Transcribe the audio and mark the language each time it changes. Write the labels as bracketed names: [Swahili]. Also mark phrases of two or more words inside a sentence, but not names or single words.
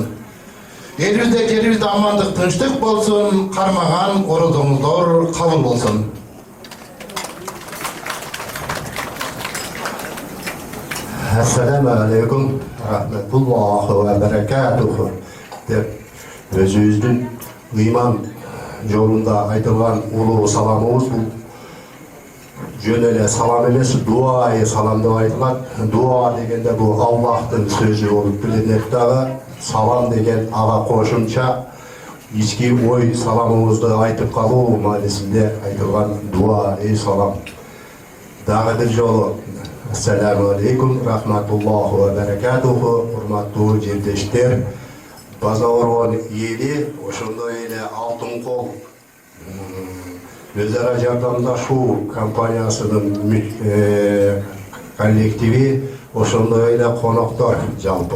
[Kyrgyz] Элибизде, жерибизде амандык, тынчтык болсун, кармаган орозоңуздар кабыл болсун. [Arabic] السلام عليكم رحمة الله وبركاته [Kyrgyz] деп өзүбүздүн ыйман жолунда айтылган улуу саламыбыз бул жөн эле салам эмес, дуа салам деп айтылат. Дуа дегенде бул Аллахтын сөзү болуп билинет дагы. Салам деген ага кошумча ички ой саламыбызды айтып калуу маанисинде айтылган дуа салам. Дагы бир жолу [Arabic] السلام عليكم رحمة الله وبركاته. [Kyrgyz] Урматтуу жердештер, Базаркоргон эли, ошондой эле Алтын кол өз ара жардамдашуу компаниясынын коллективи, ошондой эле коноктор жалпы.